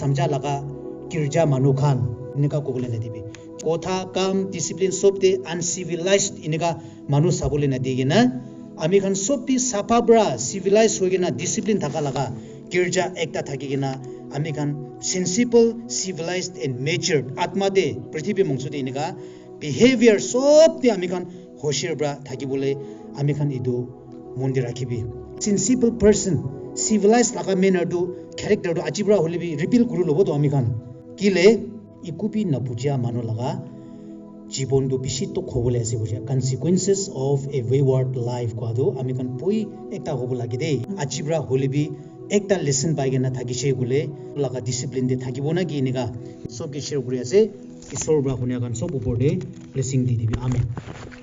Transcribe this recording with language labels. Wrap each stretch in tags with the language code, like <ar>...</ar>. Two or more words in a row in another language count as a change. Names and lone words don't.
<nag>samja laga kirja manu khan ineka ko bole nadibi kotha kam discipline sobte uncivilized ineka manu sabole nadigena ami khan sobti safa bra civilized hoigena discipline thaka laga kirja ekta thakigena ami khan</nag> <en>sensible civilized and matured</en> <nag>atma de prithvi mongsu de ineka behavior sobti ami khan hoshir bra thakibole ami khan idu mondir rakhibi sensible</nag> <en>person civilized</en> <nag>laga manner do character do ajibra holibi reveal kuru lobo to ami khan kile ikupi na puja manu laga jibon do bishi to khobole ase buja</nag> <en>consequences of a wayward life</en> <nag>ko do ami khan poi ekta hobo lagi de ajibra holibi ekta lesson paigena thakise gule laga discipline de thakibo na ki niga sob ki share kuri ase isor bra hunya kan sob upor de blessing di dibi amen</nag>